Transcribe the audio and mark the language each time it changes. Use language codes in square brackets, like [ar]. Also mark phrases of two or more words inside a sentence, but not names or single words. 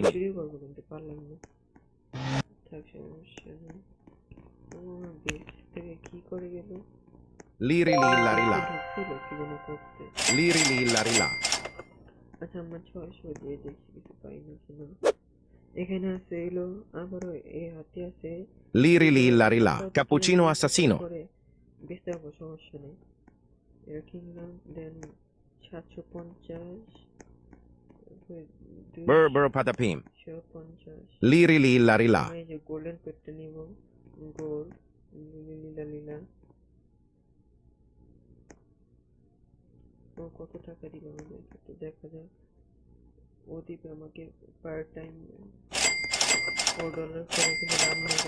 [bn] শুরু করবো কিন্তু পারলাম না, থাক সমস্যা নেই। ওর বেস থেকে কি করে গেল, Liri lilla rilà. ঢুকছিল কি যেন করতে। Liri lilla rilà. আচ্ছা আমরা 600 দিয়ে দেখি কিছু পাই না কিনা। এখানে আছে এলো আবারও এই হাতে আছে Liri lilla rilà. Cappuccino assassino. করে বেচতে পারবো, সমস্যা নেই। এটা কিনলাম, দেন 750, Berber patapim. 250। Liri lilla rilà. এই যে গোল্ডেন পেটটা নিব, গোল্ড লীলা লীলা। ও কত টাকা দিবে আমাদের, তো দেখা যাক। ও দিবে আমাকে [en] per time [bn] $4 করে, কিন্তু দাম নেবে।